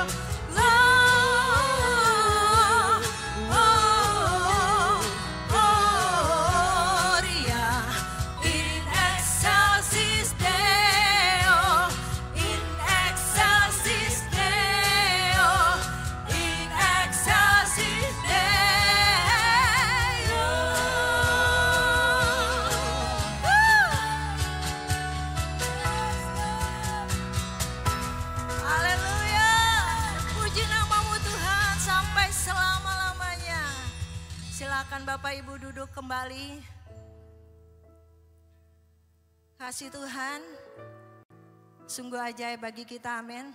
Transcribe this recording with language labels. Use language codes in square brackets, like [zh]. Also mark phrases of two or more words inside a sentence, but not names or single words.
[la] Gloria in excelsis Deo, in excelsis Deo, in excelsis Deo. [id] Haleluya. Puji namamu Tuhan sampai selama-lamanya. Silakan Bapak Ibu duduk kembali. Kasih Tuhan sungguh ajaib bagi kita, amin.